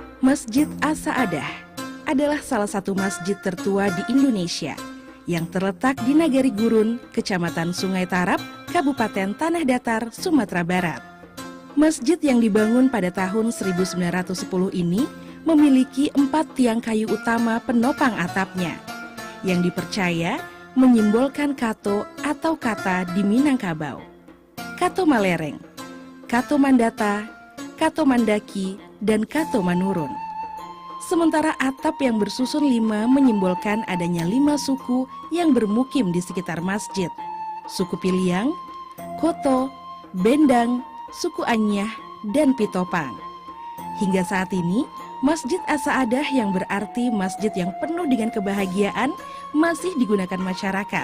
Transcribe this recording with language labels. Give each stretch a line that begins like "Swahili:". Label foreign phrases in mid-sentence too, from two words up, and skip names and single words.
Indonesian: Masjid As-Sa'adah adalah salah satu masjid tertua di Indonesia yang terletak di Nagari Gurun, Kecamatan Sungai Tarap, Kabupaten Tanah Datar, Sumatera Barat. Masjid yang dibangun pada tahun 1910 ini memiliki 4 tiang kayu utama penopang atapnya yang dipercaya menyimbolkan kato atau kata di Minangkabau. Kato Malereng, Kato Mandata, Kato Mandaki, dan Kato Manurun. Sementara atap yang bersusun 5 menyimbolkan adanya 5 suku yang bermukim di sekitar masjid. Suku Piliang, Koto, Bendang, suku Anyah, dan Pitopang. Hingga saat ini, Masjid As-Sa'adah yang berarti masjid yang penuh dengan kebahagiaan masih digunakan masyarakat.